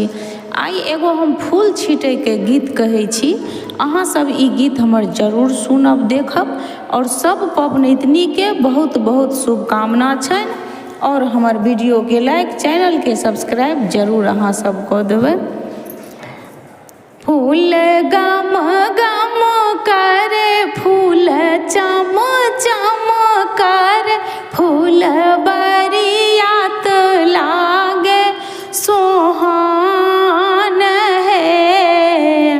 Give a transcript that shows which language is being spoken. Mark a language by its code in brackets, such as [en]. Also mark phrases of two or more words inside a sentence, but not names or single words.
[mai] आई एगो हम फूल छीटै के गीत कहै छी। अहाँ सब ई गीत हमर जरूर सुनब, देखब और सब पबनैतिनी के बहुत बहुत शुभकामना छनि। और हमर वीडियो के लाइक, चैनल के सब्सक्राइब जरूर अहाँ सब कऽ देबै। फूल गम गम करे, फूल चम चम करे, फूल बरियात लागे सोहान है।